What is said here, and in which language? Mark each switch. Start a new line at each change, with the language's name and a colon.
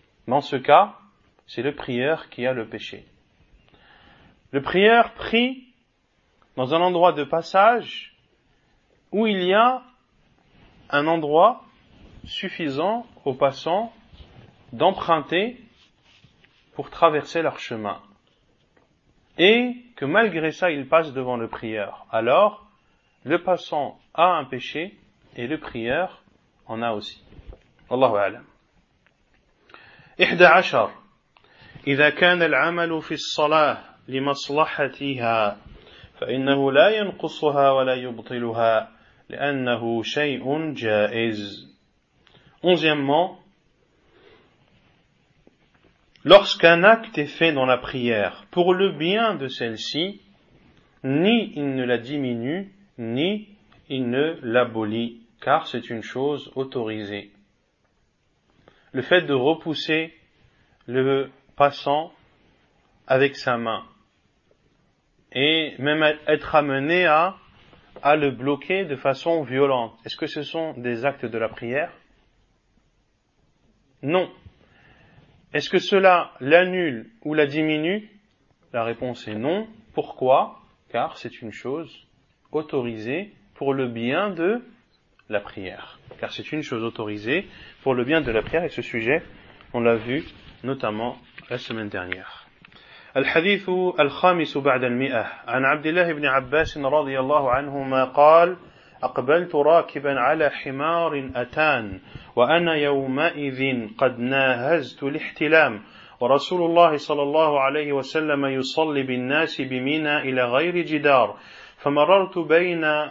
French: Dans ce cas, c'est le prieur qui a le péché. Le prieur prie dans un endroit de passage où il y a un endroit suffisant aux passants d'emprunter pour traverser leur chemin. Et que malgré ça, il passe devant le prieur. Alors, le passant a un péché et le prieur en a aussi. Allahu a'lam. 11.
Arabic: إذا كان العمل في الصلاة لمصلحتها فإنه لا ينقصها ولا يبطلها لأنه شيء جائز.
French: 11. Lorsqu'un acte est fait dans la prière pour le bien de celle-ci, ni il ne la diminue, ni il ne l'abolit, car c'est une chose autorisée. Le fait de repousser le passant avec sa main et même être amené à le bloquer de façon violente. Est-ce que ce sont des actes de la prière? Non. Est-ce que cela l'annule ou la diminue? La réponse est non. Pourquoi? Car c'est une chose autorisée pour le bien de la prière. Car c'est une chose autorisée pour le bien de la prière. Et ce sujet, on l'a vu notamment la semaine dernière.
Arabic: الحديث الخامس بعد المئة عن عبد الله بن عباس رضي الله عنهما قال أقبلت راكبا على حمار أتان وأنا يومئذ قد ناهزت الاحتلام ورسول الله صلى الله عليه وسلم يصلي بالناس بمنى إلى غير جدار فمررت بين